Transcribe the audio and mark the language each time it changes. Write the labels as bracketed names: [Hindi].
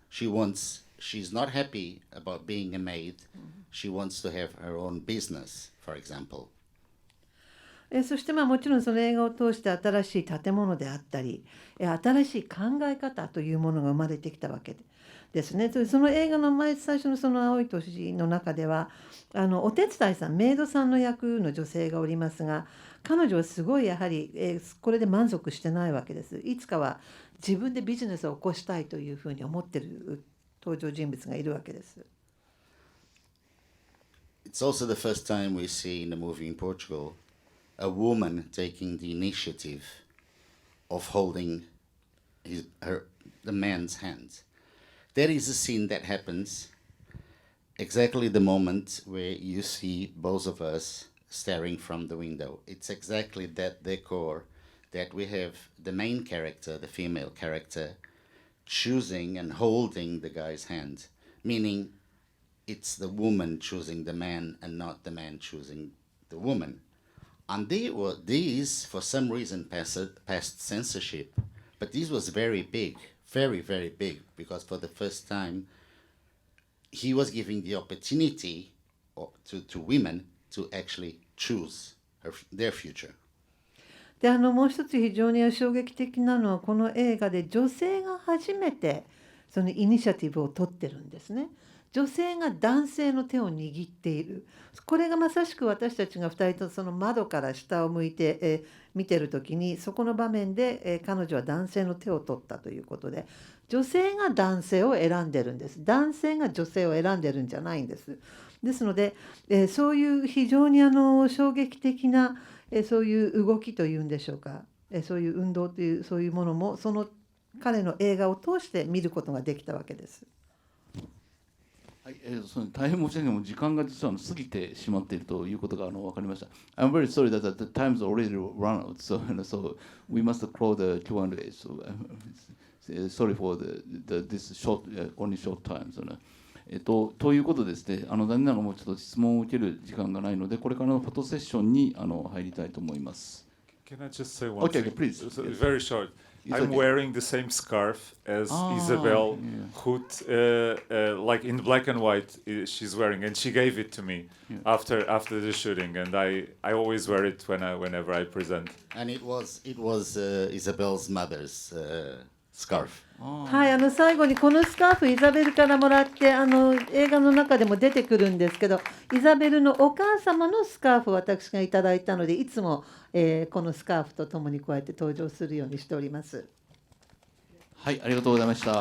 [English] She's not happy about being a maid. She wants to have her own business, for example. [Japanese] そしてもちろんその映画を通して新しい建物であったり新しい考え方というものが生まれてきたわけですね。その映画の最初のその青い年の中ではお手伝いさん、メイドさんの役の女性がおりますが、彼女はすごいやはり、これで満足してないわけです。いつかは自分でビジネスを起こしたいというふうに思っている登場人物がいるわけです。 [English] It's also the first time we see in a movie in Portugal a woman taking the initiative of holding the man's hands. There is a scene that happens exactly the moment where you see both of us staring from the window. It's exactly that decor that we have the main character, the female character, choosing and holding the guy's hand, meaning it's the woman choosing the man and not the man choosing the woman. And these, for some reason, passed censorship, but this was very big, very, very big, because for the first time, he was giving the opportunity to women to actually choose their future. [Japanese] でもう一つ非常に衝撃的なのはこの映画で女性が初めてそのイニシアティブを取ってるんですね。女性が男性の手を握っている。これがまさしく私たちが2人とその窓から下を向いて、見てる時にそこの場面で、彼女は男性の手を取ったということで、女性が男性を選んでるんです。男性が女性を選んでるんじゃないんです。ですので、そういう非常に衝撃的なそういう動きというんでしょうか、そういう運動というそういうものもその彼の映画を通して見ることができたわけです。はい、その大変申し訳ない、もう時間が実は過ぎてしまっているということが分かりました。 [English] I'm very sorry that the time's already run out, so we must close the Q&A. So sorry for this short, only short time. [Japanese] ということでですね、残念ながらもうちょっと質問を受ける時間がないので、これからのフォトセッションに入りたいと思います。 [English] Can I just say one thing? Please. Very short. I'm wearing the same scarf as Isabel, who, like in black and white, she's wearing, and she gave it to me after the shooting, and I always wear it whenever I present. And it was Isabel's mother's scarf. [Japanese] はい、最後にこのスカーフイザベルからもらって映画の中でも出てくるんですけど、イザベルのお母様のスカーフを私がいただいたので、いつも、このスカーフとともにこうやって登場するようにしております。はい、ありがとうございました。